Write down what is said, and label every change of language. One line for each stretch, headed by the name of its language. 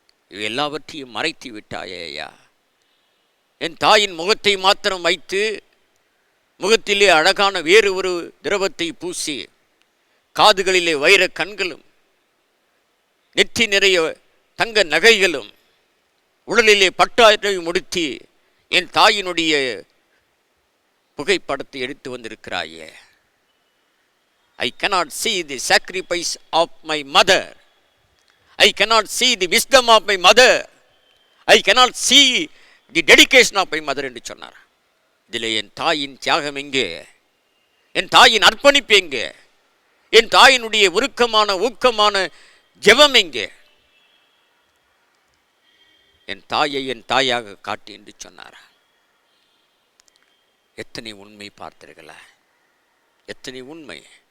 Tamil: இவை எல்லாவற்றையும் மறைத்து விட்டாயா? என் தாயின் முகத்தை மாத்திரம் வைத்து முகத்திலே அழகான வேறு ஒரு திரவத்தை பூசி, காதுகளிலே வைர கண்களும் நெற்றி நிறைய தங்க நகைகளும் உடலிலே பட்டாரை முடித்து என் தாயினுடைய புகைப்படத்தை எடுத்து வந்திருக்கிறாயே.
English: I cannot see the sacrifice of my mother. I cannot see the wisdom of my mother. I cannot see the dedication of my mother
Tamil: என்று சொன்னார். இதில் என் தாயின் தியாகம் எங்கே? என் தாயின் அர்ப்பணிப்பு எங்கே? என் தாயினுடைய உருக்கமான ஊக்கமான ஜெபம் எங்கே? என் தாயை என் தாயாக காட்டு என்று சொன்னார். எத்தனை உண்மை பார்த்தீர்களா? எத்தனை உண்மை!